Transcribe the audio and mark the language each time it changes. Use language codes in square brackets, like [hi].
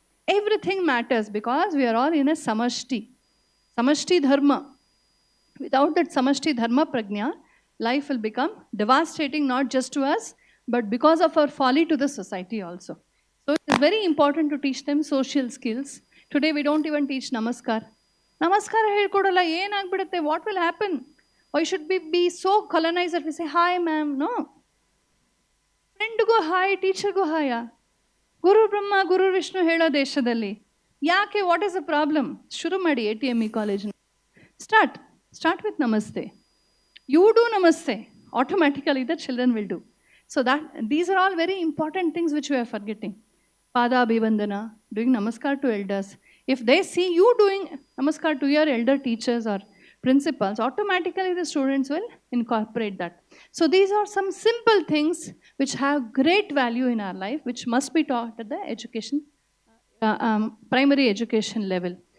[en] Everything matters because we are all in a samashti. Samashti dharma. Without that samashti dharma prajna, life will become devastating not just to us, but because of our folly to the society also. So it is very important to teach them social skills. Today we don't even teach namaskar. [kn] ನಮಸ್ಕಾರ ಹೇಳ್ಕೊಡಲ್ಲ ಏನಾಗ್ಬಿಡುತ್ತೆ [en] what will happen I should be so colonise that we say hi ma'am no ಫ್ರೆಂಡ್ಗೂ hi ಟೀಚರ್ಗೂ hi [kn] ಗುರು ಬ್ರಹ್ಮ ಗುರು ವಿಷ್ಣು ಹೇಳೋ ದೇಶದಲ್ಲಿ ಯಾಕೆ [en] what is a problem [kn] ಶುರು ಮಾಡಿ [en] ATME ಕಾಲೇಜ್ನ start with namaste you do namaste automatically the children will do so that these are all very important things which we are forgetting. Pada Abhivandana, doing namaskar to elders. If they see you doing namaskar to your elder teachers or principals, automatically the students will incorporate that. So these are some simple things which have great value in our life, which must be taught at the education, primary education level.